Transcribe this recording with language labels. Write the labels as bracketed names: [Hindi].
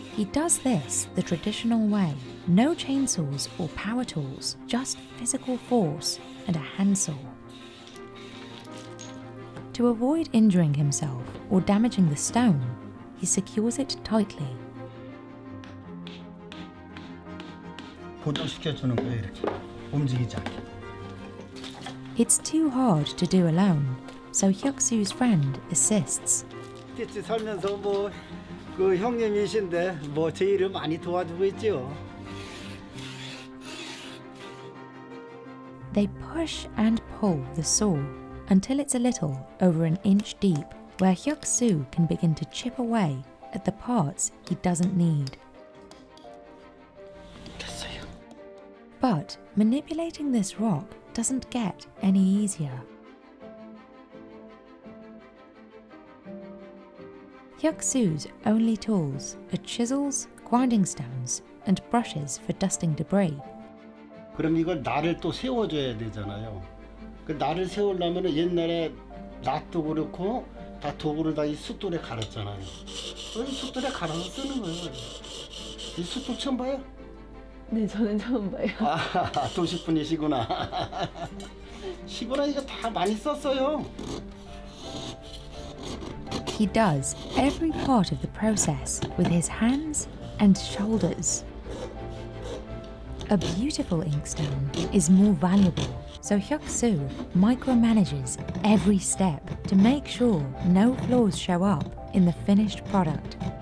[English] He does this the traditional way. No chainsaws or power tools, just physical force and a handsaw. To avoid injuring himself or damaging the stone, he secures it tightly. [Korean] 고정시켜주는 거예요, 이렇게 움직이지 않게. [English] It's too hard to do alone, so Hyuk-soo's friend assists. [Korean] 스티치 살면서 그 형님이신데 제 일을 많이 도와주고 있죠. [English] They push and pull the saw until it's a little over an inch deep, where Hyuk-soo can begin to chip away at the parts he doesn't need. [Korean] 됐어요. [English] But manipulating this rock doesn't get any easier. Hyuk-soo's only tools are chisels, grinding stones, and brushes for dusting debris. [Korean] 그럼 이걸 날을 또 세워줘야 되잖아요. 그 날을 세우려면 옛날에 낫도 그렇고 다 도구를 다 이 숫돌에 갈았잖아요. 이 숫돌에 갈아서 쓰는 거예요. 이 숫돌 처음 봐요? 네, 저는 처음 봐요. 아, 도시분이시구나. 시골에 이거 다 많이 썼어요. [English] He does every part of the process with his hands and shoulders. A beautiful inkstone is more valuable, so Hyuk-soo micromanages every step to make sure no flaws show up in the finished product.